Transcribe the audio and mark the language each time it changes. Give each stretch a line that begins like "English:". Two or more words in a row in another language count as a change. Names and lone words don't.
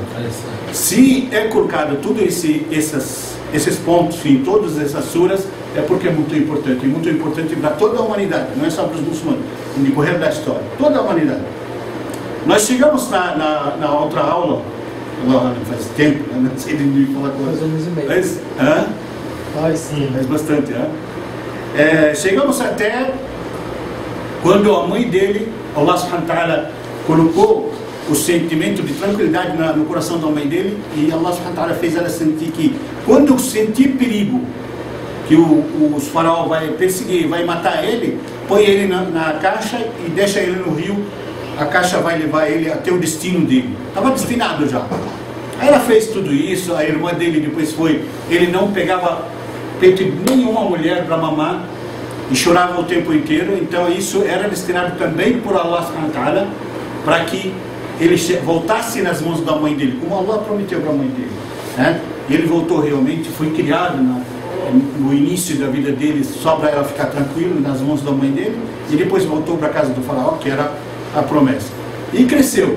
Portuguese: Se é colocado tudo esses pontos em todas essas suras, é porque é muito importante para toda a humanidade, não é só para os muçulmanos, no decorrer da história, toda a humanidade. Nós chegamos na outra aula, faz tempo, não sei de falar com vocês. Faz bastante, chegamos até quando a mãe dele,
Arabic: الله سبحانه وتعالى,
Portuguese: colocou o sentimento de tranquilidade no coração da mãe dele, e
Arabic: الله سبحانه وتعالى
Portuguese: fez ela sentir que quando sentir perigo, que o faraó vai perseguir, vai matar ele, põe ele na caixa e deixa ele no rio. A caixa vai levar ele até o destino dele. Estava destinado já. Aí ela fez tudo isso, a irmã dele depois foi, ele não pegava peito de nenhuma mulher para mamar e chorava o tempo inteiro. Então isso era destinado também por
Arabic: الله سبحانه وتعالى,
Portuguese: para que ele voltasse nas mãos da mãe dele, como Allah prometeu para a mãe dele, né? E ele voltou realmente, foi criado no início da vida dele só para ela ficar tranquila nas mãos da mãe dele, e depois voltou para a casa do faraó, que era a promessa, e cresceu.